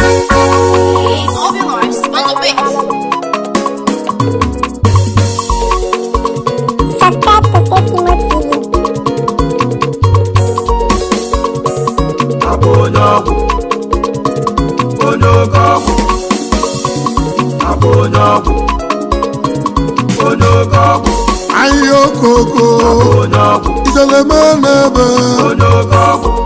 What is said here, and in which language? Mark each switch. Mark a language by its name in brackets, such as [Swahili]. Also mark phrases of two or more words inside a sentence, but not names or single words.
[English] Obi Morris on the beat. Subscribe to Safe Remote T V. [Igbo] Abụ onye ọgwụ, onye oke ọgwụ. Abụ onye ọgwụ, onye oke ọgwụ. Anyị okoko. Abụ onye ọgwụ. Ijeleme n'ebe. Onye oke ọgwụ.